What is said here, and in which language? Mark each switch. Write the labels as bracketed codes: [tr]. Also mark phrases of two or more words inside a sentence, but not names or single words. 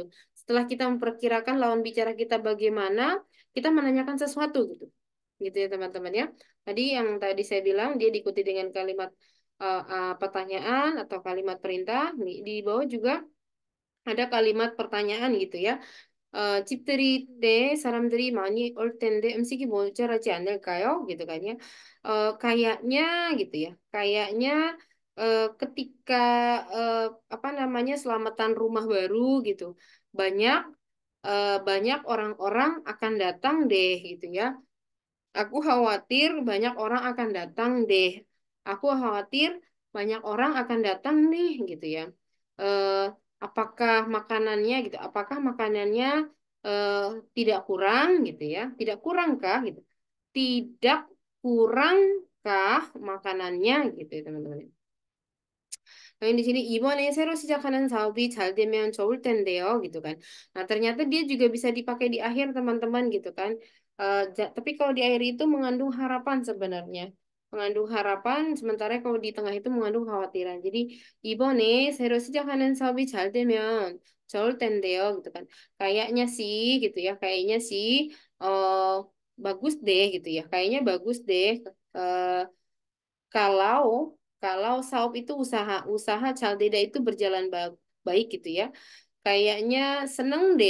[id] Setelah kita memperkirakan lawan bicara kita bagaimana, kita menanyakan sesuatu gitu. Gitu ya teman-teman ya. Tadi yang tadi saya bilang dia diikuti dengan kalimat pertanyaan atau kalimat perintah. Di bawah juga ada kalimat pertanyaan gitu ya. [ko] 집들이 때 사람들이 많이 올 텐데 음식이 모자라지 않을까요? [id] gitu kan ya. Kayaknya gitu ya. Kayaknya ketika eh, apa namanya selamatan rumah baru gitu. Banyak banyak orang-orang akan datang deh gitu ya. Aku khawatir banyak orang akan datang deh. Aku khawatir banyak orang akan datang nih gitu ya. Eh, apakah makanannya gitu? Apakah makanannya eh, tidak kurang gitu ya? Tidak kurangkah gitu? Tidak kurangkah makanannya gitu ya teman-teman. Nah, di sini [ko] 이번에 새로 시작하는 사업이 잘 되면 좋을 텐데요, [id] gitu kan. Nah, ternyata dia juga bisa dipakai di akhir teman-teman gitu kan. Tapi kalau di akhir itu mengandung harapan sebenarnya. Mengandung harapan, sementara kalau di tengah itu mengandung khawatiran. [ko] Jadi 이번에 새로 시작하는 사업이 잘 되면 좋을 텐데요, [id] gitu kan. Kayaknya sih gitu ya, kayaknya sih eh bagus deh gitu ya. Kayaknya bagus deh. Eh, kalau kalau saop itu usaha usaha Caldeda itu berjalan baik gitu ya. Kayaknya seneng deh.